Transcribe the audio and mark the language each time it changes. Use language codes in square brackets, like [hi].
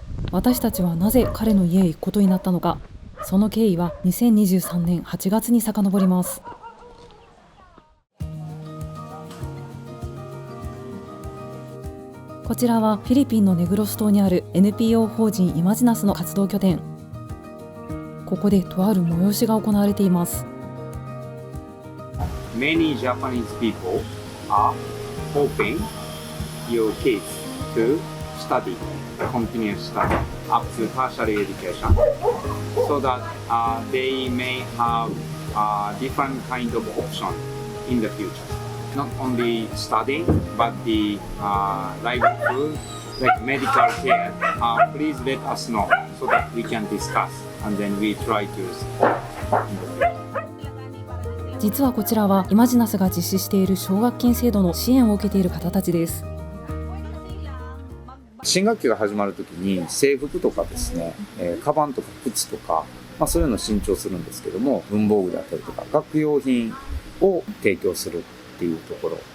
[ja] 私たちはなぜ彼の家へ行くことになったのか、その経緯は2023年8月に遡ります。こちらはフィリピンのネグロス島にある NPO 法人イマジナスの活動拠点。ここでとある催しが行われています。 [en] Many Japanese people are hoping your kids to study, continue study up to tertiary education, so that they may have different kind of option in the future. Not only studying, but the livelihood, like medical care. Please let us know so that we can discuss, and then we try to support in the future. [ja] 実はこちらはイマジナスが実施している奨学金制度の支援を受けている方たちです。新学期が始まるときに制服とかですね、カバンとか靴とか、そういうのを新調するんですけども、文房具だったりとか学用品を提供するっていうところ。